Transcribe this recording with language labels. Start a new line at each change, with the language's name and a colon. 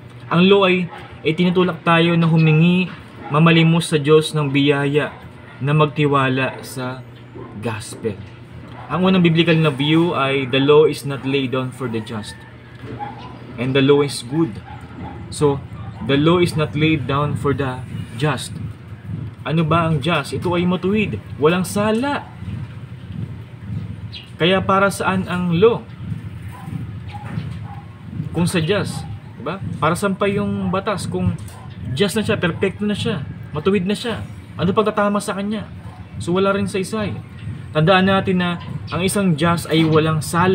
Filipino: Ang law ay tinutulak tayo na humingi, mamalimos sa Diyos ng biyaya, na magtiwala sa gospel. Ang unang biblical na view ay
English: the law is not laid down for the just, and the law is good. So, the law is not laid down for the just.
Filipino: Ano ba ang just? Ito ay matuwid, walang sala. Kaya para saan ang law? Kung sa just, diba? Para saan pa yung batas? Kung just na siya, perfecto na siya, matuwid na siya, ano pagtatama sa kanya? So wala rin saysay. Tandaan natin na ang isang just ay walang sala.